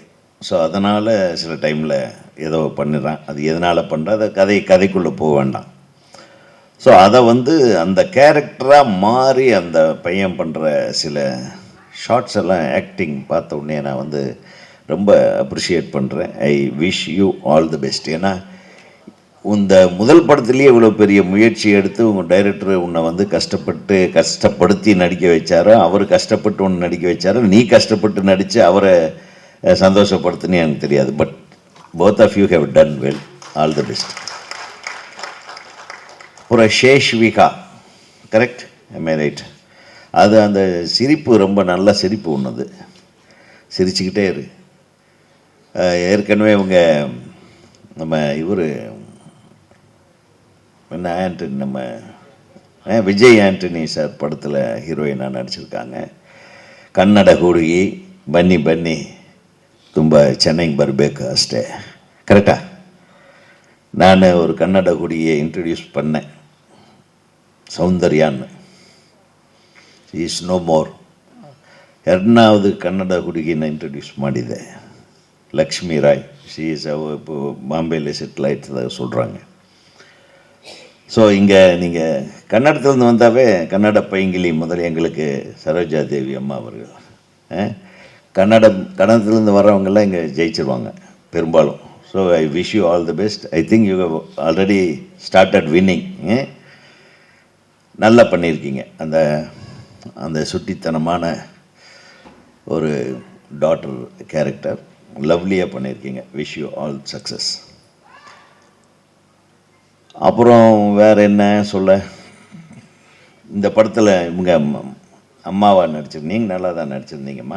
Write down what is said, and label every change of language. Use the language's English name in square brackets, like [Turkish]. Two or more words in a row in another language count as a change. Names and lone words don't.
[Tamil] ஸோ அதனால் சில டைமில் ஏதோ பண்ணிடுறான். அது எதனால் பண்ணுற கதைக்குள்ளே போக வேண்டாம். ஸோ அதை அந்த கேரக்டராக மாறி அந்த பையன் பண்ணுற சில ஷார்ட்ஸ் எல்லாம் ஆக்டிங் பார்த்த உடனே நான் ரொம்ப அப்ரிஷியேட் பண்ணுறேன். [English] I wish you all the best. [Tamil] ஏன்னா இந்த முதல் படத்துலேயே இவ்வளோ பெரிய முயற்சி எடுத்து உங்கள் டைரக்டர் உன்னை வந்து கஷ்டப்படுத்தி நடிக்க வச்சாரோ, அவர் கஷ்டப்பட்டு உன்னை நடிக்க வச்சாரோ, நீ கஷ்டப்பட்டு நடித்து அவரை சந்தோஷப்படுத்துன்னு எனக்கு தெரியாது. [English] But both of you have done well. All the best. [Tamil] அப்புறம் ஷேஷ்விகா, கரெக்ட்? [English] am I right? [Tamil] அது அந்த சிரிப்பு ரொம்ப நல்ல சிரிப்பு ஒன்றுது, சிரிச்சுக்கிட்டே இரு. ஏற்கனவே இவங்க நம்ம இவர் என்ன ஆண்டனி, நம்ம விஜய் ஆண்டனி சார் படத்தில் ஹீரோயினாக நடிச்சிருக்காங்க. [Kannada] கன்னட ಹುಡುಗಿ ಬನ್ನಿ ಬನ್ನಿ ತುಂಬ ಚೆನ್ನಾಗಿ ಬರಬೇಕು ಅಷ್ಟೇ, [Tamil] கரெக்டா? நான் ஒரு கன்னட ಹುಡುಗಿயை இன்ட்ரடியூஸ் பண்ணேன், சௌந்தர்யான்னு. [English] is no more. [Kannada] ಎರಡನಾவது ಕನ್ನಡ ಹುಡುಗಿನ ಇಂಟ್ರೊಡ್ಯೂಸ್ ಮಾಡಿದೆ, [Tamil] லக்ஷ்மி ராய். [English] She is [Tamil] இப்போ பாம்பேயில் செட்டில் ஆகிட்டு சொல்கிறாங்க. ஸோ இங்கே நீங்கள் கன்னடத்துலேருந்து வந்தாவே கன்னட பைங்கிலி முதல் எங்களுக்கு சரோஜா தேவி அம்மா அவர்கள். கன்னடத்துலேருந்து வர்றவங்கெல்லாம் இங்கே ஜெயிச்சிருவாங்க பெரும்பாலும். [English] So I wish you all the best. I think you have already started winning. [Tamil] நல்லா பண்ணியிருக்கீங்க. அந்த அந்த சுட்டித்தனமான ஒரு [English] daughter character [Tamil] லவ்லியாக பண்ணியிருக்கீங்க. [English] Wish you all success. [Tamil] அப்புறம் வேறு என்ன சொல்ல, இந்த படத்தில் இவங்க அம்மாவாக நடிச்சிருந்தீங்க, நல்லா தான் நடிச்சிருந்தீங்கம்மா.